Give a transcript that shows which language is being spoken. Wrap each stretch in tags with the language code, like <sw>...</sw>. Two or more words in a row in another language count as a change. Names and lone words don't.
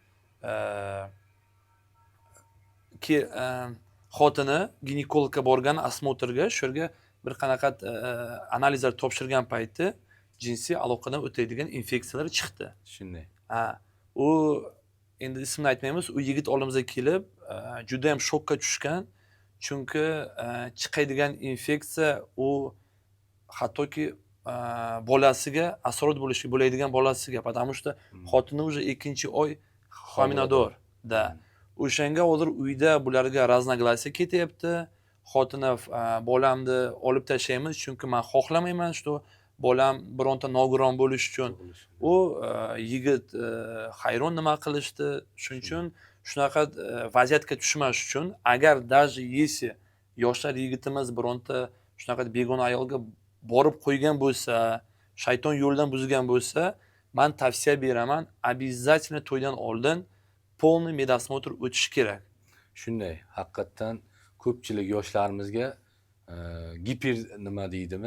<uz>Xotini ginekologga borgan osmotrga, shu yerga bir qanaqa analizlar topshirgan payti jinsiy aloqadan o'tadigan infeksiyalar chiqdi. Shunday. U endi ismini aytmaymiz, u yigit oldimizga kelib juda ham shokka tushgan. Chunki chiqadigan infeksiya u hattoki bolasiga asorat bo'ladigan bolasiga,</uz> <ru>потому что</ru> <uz>xotini уже 2-oy homilador da. O'shanga hozir uyda bularga raznoglasiya ketyapti. Xotini bolamni olib tashlaymiz, chunki men xohlamayman, что bolam bironta nogiron bo'lish uchun. U yigit hayron nima qilishdi. Shuning uchun shunaqa vaziyatga tushmash uchun agar</uz> <ru>даже если</ru> <uz>yoshlar yigitimiz bironta shunaqa begona ayolga borib qo'ygan bo'lsa, shayton yo'ldan buzgan bo'lsa, men tavsiya beraman, обязательно to'ydan oldin</uz> <ru>полный medosмотr</ru> <uz>o'tish kerak. Shunday. Haqiqatan ko'pchilik yoshlarimizga giper nima deydimi?</uz>